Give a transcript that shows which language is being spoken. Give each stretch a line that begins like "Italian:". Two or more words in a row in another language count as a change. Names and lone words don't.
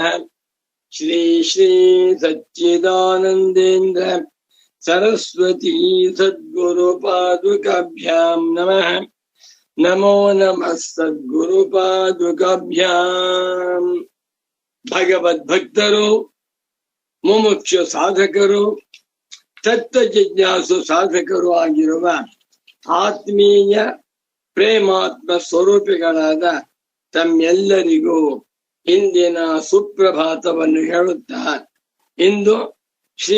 Sanskrit: श्री श्री सच्चिदानंदेन्द्र सरस्वती सद्गुरु पादुकाभ्यां नमः। नमो नमः सद्गुरु पादुकाभ्यां।
Kannada: भगवद्भक्तರು ಮುಮುಕ್ಷು ಸಾಧಕರು ತತ್ವ ಜಿಜ್ಞಾಸು ಸಾಧಕರು ಆಗಿರುವ ಆತ್ಮೀಯ ಪ್ರೇಮಾತ್ಮ ಸ್ವರೂಪಿಗಳಾದ ತಮ್ಮೆಲ್ಲರಿಗೂ ಇಂದಿನ ಸುಪ್ರಭಾತವನ್ನು ಹೇಳುತ್ತಾ, ಇಂದು ಶ್ರೀ